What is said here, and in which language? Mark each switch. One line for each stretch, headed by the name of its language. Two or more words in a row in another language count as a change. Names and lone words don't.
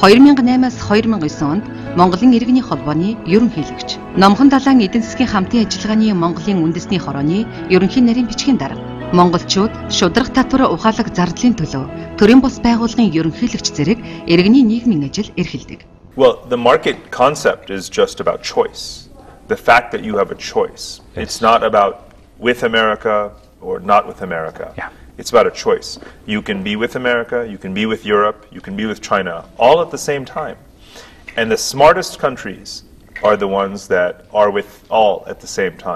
Mongolian: 2008-аас 2009 онд Монголын иргэний холбооны ерөнхийлөгч. Номхон далайн эдийн засгийн хамтын ажиллагааны Монголын үндэсний хорооны ерөнхий нарийн бичгийн дарга. Монголчууд шударга татвар ухаалаг зардлын төлөө төрийн бус байгууллагын ерөнхийлөгч зэрэг иргэний нийгмийн ажил эрхэлдэг.
English: Well, the market concept is just about choice. The fact that you have a choice. Yes. It's not about with America or not with America. Yeah. It's about a choice. You can be with America, you can be with Europe, you can be with China, all at the same time. And the smartest countries are the ones that are with all at the same time.